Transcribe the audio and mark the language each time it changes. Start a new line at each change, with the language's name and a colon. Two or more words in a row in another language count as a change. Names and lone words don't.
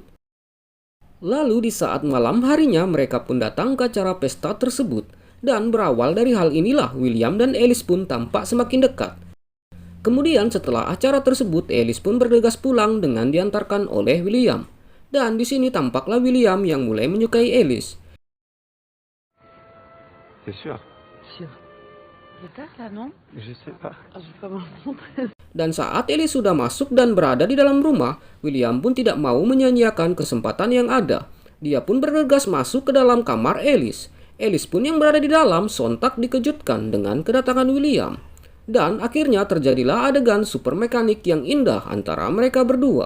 Indonesian: Lalu di saat malam harinya mereka pun datang ke acara pesta tersebut, dan berawal dari hal inilah William dan Alice pun tampak semakin dekat. Kemudian setelah acara tersebut, Alice pun bergegas pulang dengan diantarkan oleh William. Dan di sini tampaklah William yang mulai menyukai Alice.
French: C'est sûr. Sûr. C'est tard là, non? Je sais pas. Je vais pas me montrer.
Indonesian: Dan saat Alice sudah masuk dan berada di dalam rumah, William pun tidak mau menyia-nyiakan kesempatan yang ada. Dia pun bergegas masuk ke dalam kamar Alice. Alice pun yang berada di dalam sontak dikejutkan dengan kedatangan William. Dan akhirnya terjadilah adegan super mekanik yang indah antara mereka berdua.